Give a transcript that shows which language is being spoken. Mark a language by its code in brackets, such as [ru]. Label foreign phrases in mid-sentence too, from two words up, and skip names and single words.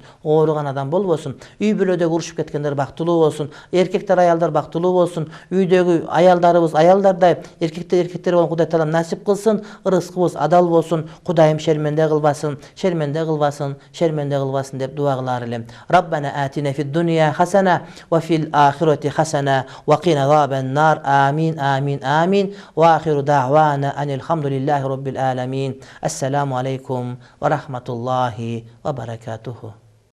[ky] Ооруган адам болбосун. Үй бүлөдө урушуп кеткендер бактылуу болсун. Эркектер, аялдар бактылуу болсун. Үйдөгү аялдарыбыз аялдардай, эркектер болуп Кудай Таалам насип кылсын. Ырызкыбыз адал болсун. Кудайым шерменде кылбасын, шерменде кылбасын, шерменде кылбасын деп дуа кылар элем. [ar] ربنا آتنا في الدنيا حسنة وفي الآخرة حسنة وقنا عذاب النار. آمين آمين آمين وآخر دعوانا أن الحمد لله رب العالمين. السلام عليكم ورحمة الله وبركاته.